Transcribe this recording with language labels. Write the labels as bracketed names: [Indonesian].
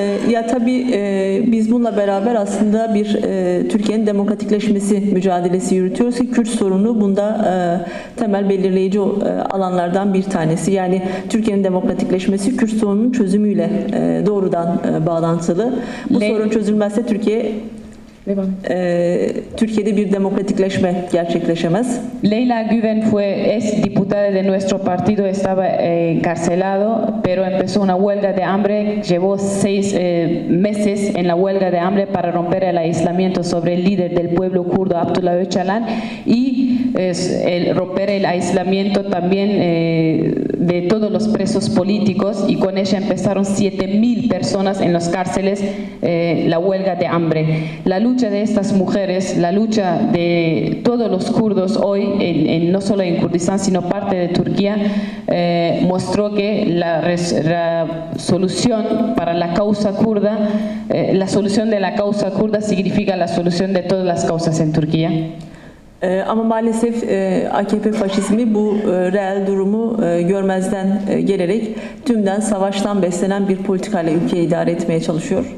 [Turkish] Ya tabii biz bununla beraber aslında bir Türkiye'nin demokratikleşmesi mücadelesi yürütüyoruz ki Kürt sorunu bunda temel belirleyici alanlardan bir tanesi. Yani Türkiye'nin demokratikleşmesi Kürt sorununun çözümüyle doğrudan bağlantılı. Bu sorun çözülmezse Türkiye'de bir demokratikleşme gerçekleşemez. [Spanish] Leyla Güven fue es diputada de nuestro partido, estaba encarcelado, pero empezó una huelga de hambre, llevó seis meses en la huelga de hambre para romper el aislamiento sobre el líder del pueblo kurdo, Abdullah Öcalan, y el romper el aislamiento también de todos los presos políticos, y con ella empezaron 7.000 personas en las cárceles la huelga de hambre. La lucha de estas mujeres, la lucha de todos los kurdos hoy, no solo en Kurdistán, sino parte de Turquía, mostró que la solución para la causa kurda, la solución de la causa kurda significa la solución de todas las causas en Turquía. [Turkish] Ama maalesef AKP faşizmi bu reel durumu görmezden gelerek tümden savaştan beslenen bir politikayla ülkeyi idare etmeye çalışıyor.